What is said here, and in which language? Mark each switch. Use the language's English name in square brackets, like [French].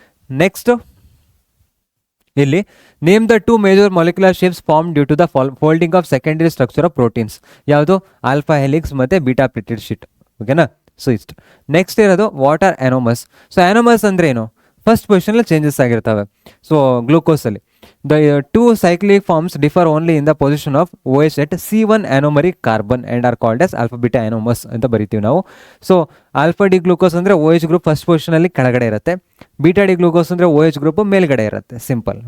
[English] Next ಇಲ್ಲಿ name the 2 major molecular shapes form due to the folding of secondary structure of proteins. [Kannada] ಯಾವುದು, alpha helix ಮತ್ತು beta ಪ್ಲಿಟೆಡ್ sheet. ಓಕೆನಾ, so ಇಷ್ಟು. Next ಇರೋದು [English] What are anomers. [Kannada] So ಆ್ಯನೋಮಸ್ ಅಂದರೆ ಏನು, first ಪೊಸಿಷನಲ್ಲಿ changes ಆಗಿರ್ತವೆ. [English] so ಗ್ಲೂಕೋಸಲ್ಲಿ the 2 cyclic forms differ only in the position of OH at C1 anomeric carbon and are called as alpha beta anomers [Kannada] ಅಂತ ಬರಿತೀವಿ ನಾವು. So alpha D glucose ಅಂದರೆ OH group first ಪೊಸಿಷನಲ್ಲಿ ಕೆಳಗಡೆ ಇರುತ್ತೆ, beta D glucose ಅಂದರೆ OH group ಮೇಲ್ಗಡೆ ಇರುತ್ತೆ. Simple.